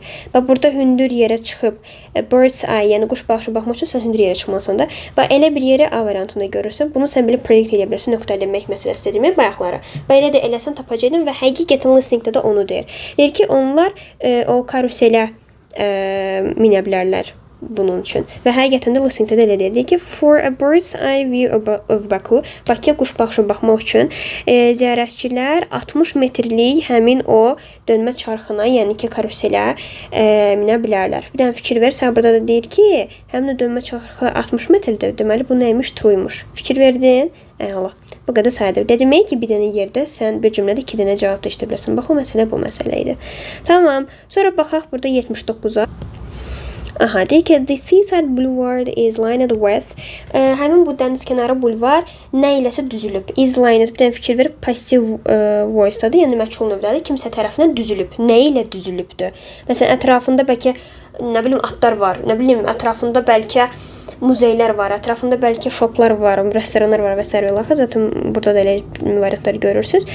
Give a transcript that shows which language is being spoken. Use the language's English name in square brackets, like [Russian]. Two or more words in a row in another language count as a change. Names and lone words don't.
[Azerbaijani] Bax, burada hündür yerə çıxıb, [English] bird's eye, [Azerbaijani] yəni quş baxışı baxmaq üçün sən hündür yerə çıxmasan da, bax, elə bir yeri A variantında görürsən, bunu sən belə proyekt edə bilirsən, nöqtələmək məsələsi dediyim bayaqları. Bax, elə də eləsən tapacaqdın və həqiqətən listeningdə də onu deyir. Deyir ki, onlar o karuselə minə bilərlər bunun üçün. Və həqiqətən də listeningdə də elə deyir ki, [English] for a bird's eye view of Baku, [Azerbaijani] Bakıya quş baxışı baxmaq üçün ziyarətçilər 60 metrlik həmin o dönmə çarxına, yəni ki, karuselə minə bilərlər. Bir dənə fikir ver, sən burada da deyir ki, həmin o dönmə çarxı 60 metrdir. Deməli, bu nəymiş? Truymuş. Fikir verdin? Allah. Bu qədər sayıdır. Demək ki, bir dənə yerdə sən bir cümlədə 2 dənə cavab da işləyə bilərsən. Bax, o məsələ bu məsələ idi. Tamam. Sonra baxaq burada 79-a. Aha, deyir ki, [English] the seaside boulevard is lined with. [Azerbaijani] Həmin bu dəniz kənarı bulvar nə iləsə düzülüb. [English] Is lined, [Azerbaijani] bir dənə fikir verib, [English] passive voice- [Azerbaijani] dadır, yəni məchul növdədir. Kimsə tərəfindən düzülüb. Nə ilə düzülübdür? Məsələn, ətrafında bəlkə, nə bilim, atlar var. Nə bilim, ətrafında bəlkə muzeylər var. Ətrafında bəlkə shoplar var, restoranlar var və s. Zaten burada da elə variantları görürsünüz.